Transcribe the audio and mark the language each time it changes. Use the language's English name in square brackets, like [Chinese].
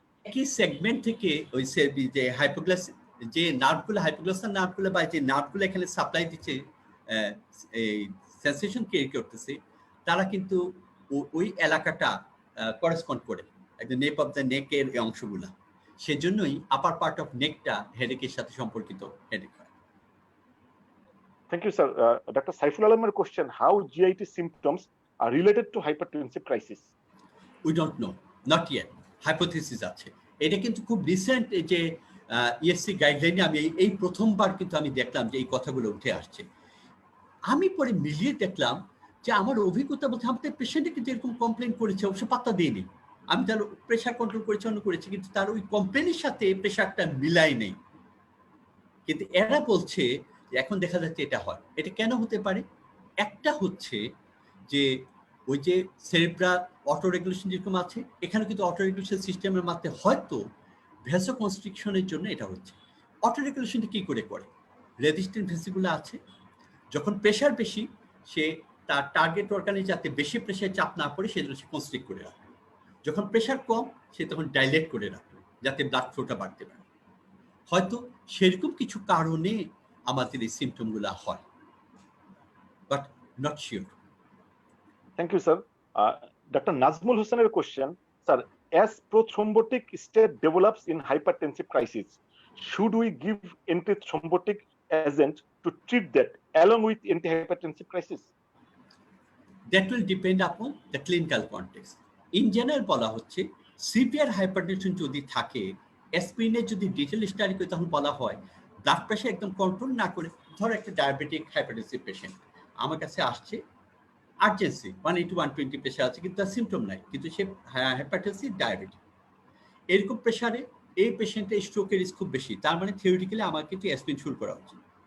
[Bangla] একই সেগমেন্ট থেকে ওই যে হাইপোগ্লাস যে নার্ভগুলো, হাইপোগ্লাসাল নার্ভগুলো বা যে নার্ভগুলো এখানে সাপ্লাই দিচ্ছে এই সেন্সেশন ক্রিয়েট করতেছে, তারা কিন্তু ওই এলাকাটা করেসপন্ড করে একদম নেপ অফ দ্য নেকের এই অংশগুলা। সেজন্যই আপার পার্ট অফ নেকটা হেডেকের সাথে সম্পর্কিত হেডেক হয়। [English] Thank you, sir. Dr. Saiful Alam's question: how GIT symptoms are related to hypertensive crisis? We don't know, not yet. [Bangla] Hypothesis আছে। এটা কিন্তু খুব রিসেন্ট যে ইএসসি গাইডলাইনে আমি এই প্রথমবার কিন্তু আমি দেখলাম যে এই কথাগুলো উঠে আসছে। আমি পরে মিলিয়ে দেখলাম যে আমার অভিজ্ঞতা বলতে আমাদের পেশেন্টে কিন্তু এরকম কমপ্লেন করেছে, অবশ্য পাত্তা দিইনি। আমি তার প্রেশার কন্ট্রোল করেছি, অন্য করেছি, কিন্তু তার ওই কমপ্লেনের সাথে প্রেশারটা মিলাই নেই। কিন্তু এরা বলছে এখন দেখা যাচ্ছে এটা হয়। এটা কেন হতে পারে? একটা হচ্ছে যে ওই যে সেরেব্রাল অটো রেগুলেশন যেরকম আছে, এখানে কিন্তু অটো রেগুলেশন সিস্টেমের মাধ্যমে হয়তো ভেসো কনস্ট্রিকশনের জন্য এটা হচ্ছে। অটো রেগুলেশনটা কি করে করে? রেজিস্ট্যান্ট ভেসিগুলো আছে, যখন প্রেশার বেশি সে তার টার্গেট অর্গানে যাতে বেশি প্রেশার চাপ না পড়ে সেজন্য সে কনস্ট্রিক্ট করে রাখে। যখন প্রেশার কম সে তখন ডাইলেট করে রাখে যাতে ব্লাড ফ্লোটা বাড়তে পারে। হয়তো সেরকম কিছু কারণে আমাদের এই সিমটমগুলো হয়, [English] But not sure. Thank you, sir. Dr. Nazmul Hussain's question, sir, as prothrombotic state develops in hypertensive crisis, should we give antithrombotic agent to treat that along with antihypertensive crisis? That will depend upon the clinical context. In general [Bangla] বলা হচ্ছে severe hypertension যদি থাকে, অ্যাসপিরিনের যদি detail study করে তখন বলা হয় blood pressure একদম কন্ট্রোল না করে, ধরো একটা ডায়াবেটিক হাইপারটেনসিভ পেশেন্ট আমার কাছে আসছে, আর্জেন্সি 180-120 প্রেশার আছে কিন্তু তার সিমটম নাই, কিন্তু সে হাইপারটেনসিভ ডায়াবেটিক, এরকম প্রেশারে এই পেশেন্টের স্ট্রোকের রিস্ক খুব বেশি, তার মানে থিওরিটিক্যালি আমার কিন্তু অ্যাসপিরিন শুরু করা উচিত।